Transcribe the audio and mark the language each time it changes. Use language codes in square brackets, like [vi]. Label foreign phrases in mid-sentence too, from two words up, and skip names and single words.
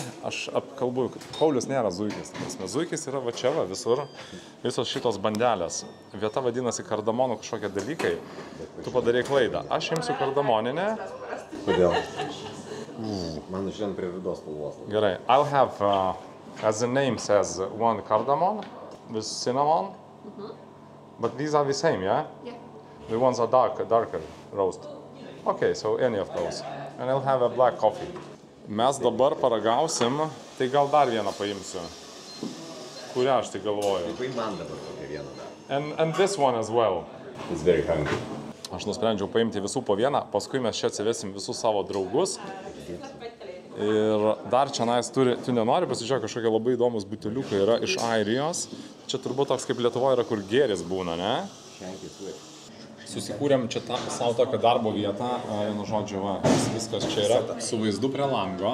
[lt] Aš apkalbu, Paulius nėra zuikis. Zuikis yra va čia, va, visur, visos šitos bandelės. Vieta vadinasi kardamonų kažkokie dalykai. Tu padarei klaidą. Aš imsiu kardamoninę. Kodėl? Man šiandien prie rudos spalvos. Gerai. [en] I'll have, as the name says, 1 cardamom with cinnamon. But these are the same, yeah? Yeah. The ones are darker roast. Okay, so any of those. And I'll have a black coffee. [lt] Mes dabar paragausim, tai gal dar vieną paimsiu. Kurią aš tai galvoju. Paim man dabar kokią vieną dar. [en] And this one as well. It's very hungry. [lt] Aš nusprendžiau paimti visų po vieną, paskui mes čia atsivesim visus savo draugus. Ir dar čia nais turi, tu nenori pasižiūrėti, kažkokie labai įdomus buteliukai yra iš Airijos. Čia turbūt toks kaip Lietuvoje yra, kur gėris būna, ne? Susikūrėm čia savo tokią darbo vietą, vienu žodžiu, va, viskas čia yra su vaizdu prie lango.